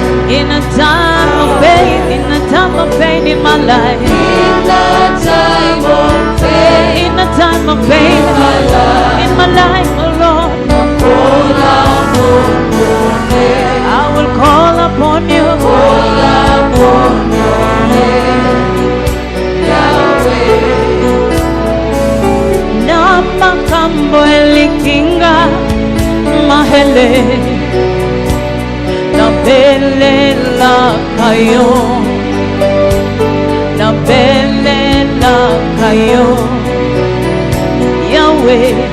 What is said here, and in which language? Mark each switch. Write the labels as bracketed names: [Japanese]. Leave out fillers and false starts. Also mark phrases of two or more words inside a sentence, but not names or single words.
[English] In a time of pain, in a time of pain in my life, In the time of pain in a time of pain in my life, oh Lord, call upon your name. I will call upon you. Call upon your name, Yahweh. [Lingala] Namakambo elikinga mahele na bele la kayo, na bele la kayo, Yahweh.